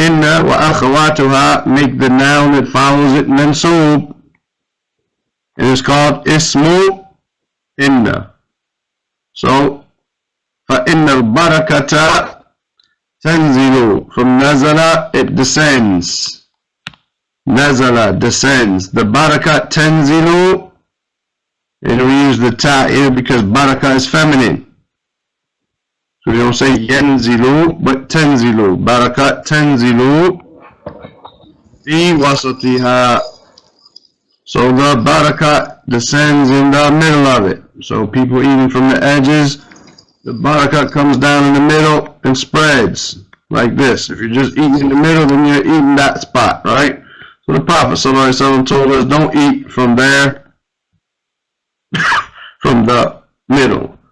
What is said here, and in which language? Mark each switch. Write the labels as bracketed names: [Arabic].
[English] إن وأخواتها make the noun that follows it منصوب. It is called اسم إن. So [Arabic] فإن البركة تنزل. [English] From نزل, it descends. نزل, descends. The barakah تنزل. And we use the ta here because barakah is feminine. So we don't say ينزل, but تنزل. [Arabic] barakah تنزل في وسطها. [English] So the barakah descends in the middle of it. So people eating from the edges, the barakah comes down in the middle and spreads like this. If you're just eating in the middle, then you're eating that spot, right? So the Prophet ﷺ told us, don't eat from there, from the middle.